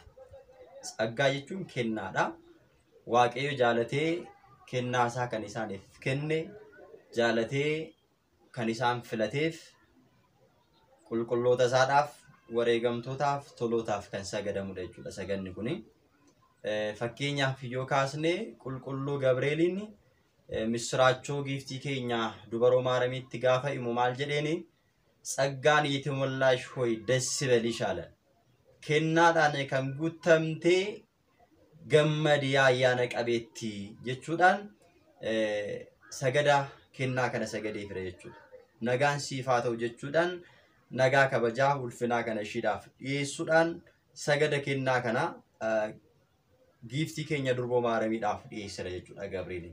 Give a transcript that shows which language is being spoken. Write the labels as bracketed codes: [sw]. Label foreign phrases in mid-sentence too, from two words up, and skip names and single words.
[om] Tsaggaa jechuun kennaadha. Waaqayyo jaalatee kennaa isaa kan isaaniif kenne jaalatee kan isaan filateef qulqulloota isaadhaaf wareegamtootaaf tolootaaf kan sagadamudha jechuudha saganni kuni. Fakkeenyaaf yoo kaasne qulqulluu Gabreeliin misraachoo giiftii keenya dubaroo maaramiitti gaafa himu maal jedheeni tsaggaan [am] የተሞላሽ ሆይ ደስ ይበልሽ አለ. [om] Kennaadhaan kan guutamtee gammadi ayyaana qabeetti jechuudhaan sagada kennaa kana sagadee fira jechuudha. Nagaan siif haa ta'u jechuudhaan nagaa kabajaa ulfinaa kana ishiidhaaf dhiyeessuudhaan sagada kennaa kana giiftii keenya durboo maaramiidhaaf dhiyeessira jechuudha Gabreeliin.